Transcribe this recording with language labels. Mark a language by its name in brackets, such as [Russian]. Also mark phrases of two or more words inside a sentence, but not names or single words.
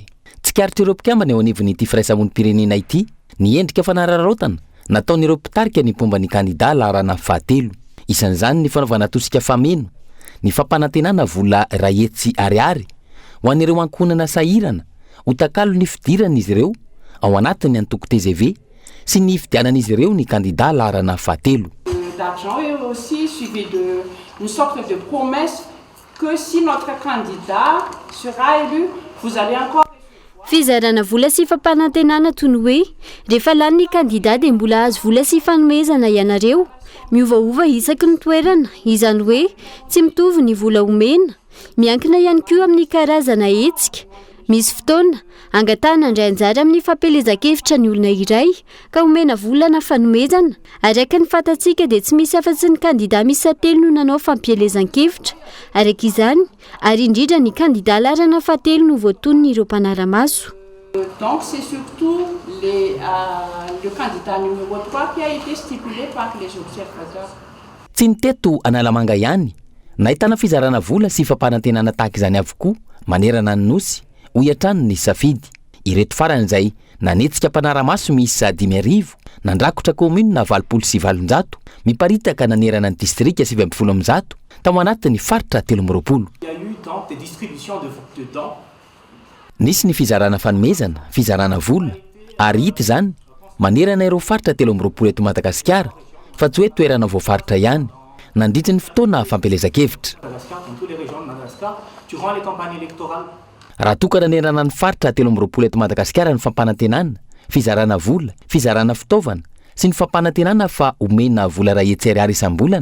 [Malagasy] Tsikaritry ireo mpikambana eo anivon'ity firaisamonim-pirenena ity ny endrika fanararaotana nataon'ireo mpitarika ny pomba ny kandida laharana fahatelo. Isan'izany ny fanaovana tosika fameno ny fampanantenana vola rahetsy ariary ho an'ireo ankonana sahirana ho takalo ny fidiran'izy ireo ao anatiny antoko TGV sy ny fidianan'izy ireo ny kandida laharana fahatelo. [French] D'argent est aussi suivi d'une sorte de promesse que si notre candidat sera élu, vous allez encore [Malagasy] fizarana vola sy fampanantenana toy ny hoe rehefa lany ny kandida dia mbola azo vola sy fanomezana ianareo. Miovaova isaky ny toerana, izany hoe tsy mitovy ny vola omena, miankina ihany koa amin'ny karazana hetsika. Misy fotoana angatana indray anjara amin'ny fampelezan-kevitra ny olona iray ka omena volana fanomezana. Araka ny fantatsika dia tsy misy afa-tsy ny kandida misy telo no nanao fampelezan-kevitra. Araka izany, ary indrindra ny kandida laharana fahatelo no voatonony ireo mpanara-maso. [French] Donc c'est surtout le candidat numéro 3 qui a été stipulé par les observateurs. [Malagasy] Tsy niteto analamanga ihany, nahitana fizarana vola sy fampanantenana tahaka izany avokoa manerana ny nosy ho hiatrano ny safidy. Ireto farany izay nanetsika mpanara-maso misy 5,000 nandrakotra commune na 7,700 miparitaka nanerana ny distrika 7,700 tao anatin'ny faritra 13. [French] Il y a eu donc des distributions de dons. [Malagasy] Nisy ny fizarana fanomezana, fizarana vola, ary hita izany manerana ireo faritra 13 eto Madagasikara fa tsy hoe toerana voafaritra ihany nandritra ny fotoana fampelezan-kevitra. Raha toka nanerana ny faritra 13 eto Madagasikara ny fampanantenana, fizarana vola, fizarana fitaovana sy ny fampanantenana fa omena vola rahetsy ariary isam-bolana.